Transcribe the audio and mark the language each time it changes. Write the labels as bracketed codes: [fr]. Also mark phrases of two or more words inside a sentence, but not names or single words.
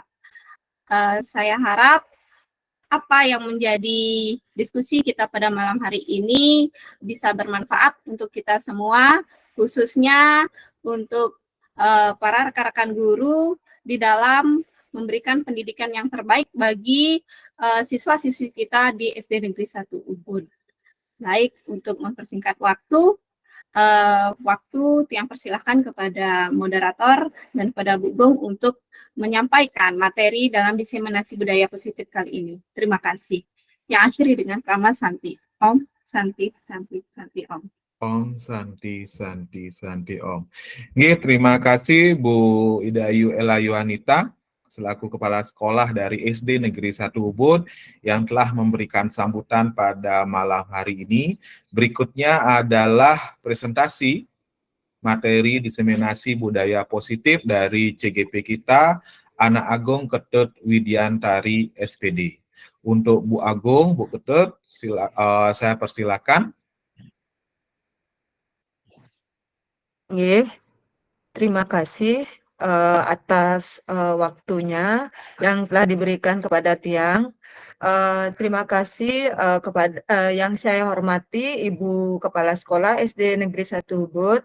[id] Saya harap apa yang menjadi diskusi kita pada malam hari ini bisa bermanfaat untuk kita semua, khususnya untuk para rekan-rekan guru di dalam memberikan pendidikan yang terbaik bagi siswa-siswi kita di SD Negeri 1 Ubud. Baik, untuk mempersingkat waktu Tiang persilahkan kepada moderator dan kepada Bu Gong untuk menyampaikan materi dalam diseminasi budaya positif kali ini. Terima kasih. Yang akhiri dengan Rama Santi. [sa] Om, Santi, Santi, Santi, Om. Om, Santi, Santi, Santi, Om. [id] Oke, terima kasih Bu Ida Ayu Ella Yuanita selaku Kepala Sekolah dari SD Negeri 1 Ubud yang telah memberikan sambutan pada malam hari ini. Berikutnya adalah presentasi materi diseminasi budaya positif dari CGP kita, Anak Agung Ketut Widiantari SPD. Untuk Bu Agung, Bu Ketut, saya persilakan. Terima kasih atas waktunya yang telah diberikan kepada Tiang. Terima kasih kepada yang saya hormati Ibu Kepala Sekolah SD Negeri 1 Ubud.